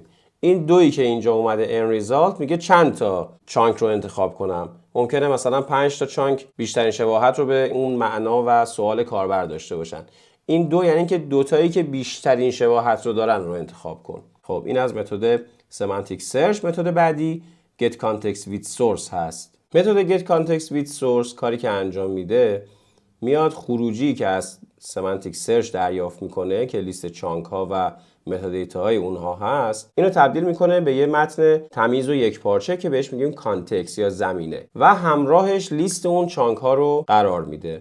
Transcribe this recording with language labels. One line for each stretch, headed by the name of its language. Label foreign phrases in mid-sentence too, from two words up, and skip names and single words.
Persian: این دویی که اینجا اومده
English: n result
Persian: میگه چند تا چانک رو انتخاب کنم. ممکنه مثلا 5 تا چانک بیشترین شباهت رو به اون معنا و سوال کاربر داشته باشن. این دو یعنی که دوتایی که بیشترین شباهت رو دارن رو انتخاب کن. خب این از متد سمنتیک سرچ. متد بعدی
English: get context with source
Persian: هست. متد
English: get context with source
Persian: کاری که انجام میده، میاد خروجی که از
English: semantic search
Persian: دریافت میکنه که لیست چانک ها و متادیتا های اونها هست، اینو تبدیل میکنه به یه متن تمیز و یک پارچه که بهش میگیم کانتکست یا زمینه و همراهش لیست اون چانک ها رو قرار میده.